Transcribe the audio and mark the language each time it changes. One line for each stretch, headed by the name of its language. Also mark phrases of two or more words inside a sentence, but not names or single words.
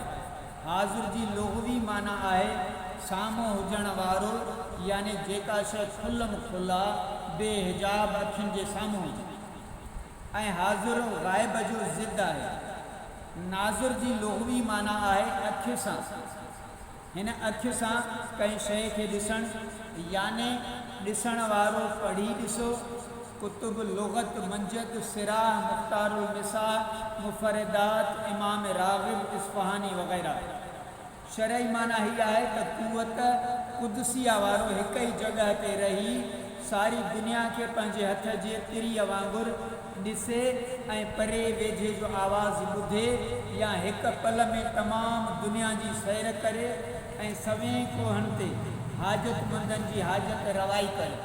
Sindhi: हाज़ुर जी लुग़वी माना आहे साम्हूं हुजण वारो, यानी जेका शइ खुलम खुला बेहिजाब अखियुनि जे साम्हूं हुजे। ऐं हाज़ुर ग़ाइब जो ज़िद आहे। नाज़ुर जी लुग़वी माना आहे अखि सां। हिन अखि सां कंहिं शइ खे ॾिसणु, यानी ॾिसण वारो पढ़ी ॾिसो। कुतुब लुग़त मंजद सिराह मुख़्तारुल मिसाह मुफ़रदात इमाम राग़िब इस्फ़हानी वग़ैरह। शरई माना हीअ आहे त क़ुव्वत क़ुदसिया वारो हिक ई जॻह ते रही सारी दुनिया खे पंहिंजे हथ जे तिरीअ वांगुरु ॾिसे ऐं परे वेझे जो आवाज़ ॿुधे, या हिक पल में तमामु दुनिया जी सैर करे ऐं सवें कोहनि ते हाजतमंदनि जी हाजत रवाई करे।